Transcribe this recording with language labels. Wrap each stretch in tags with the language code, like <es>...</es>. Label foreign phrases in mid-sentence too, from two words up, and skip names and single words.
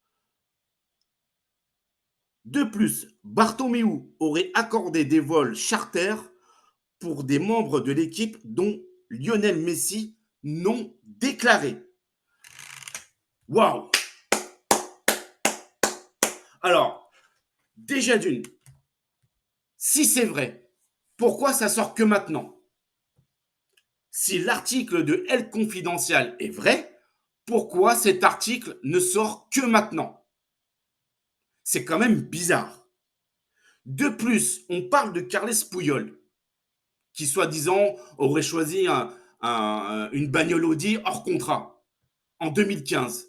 <fr>De plus, Bartomeu aurait accordé des vols charters pour des membres de l'équipe dont Lionel Messi non déclarés. Waouh! Alors, déjà d'une, si c'est vrai, pourquoi ça sort que maintenant? Si l'article de El Confidencial est vrai, pourquoi cet article ne sort que maintenant? C'est quand même bizarre. De plus, on parle de Carles Puyol, qui soi-disant aurait choisi une bagnole Audi hors contrat en 2015.</fr>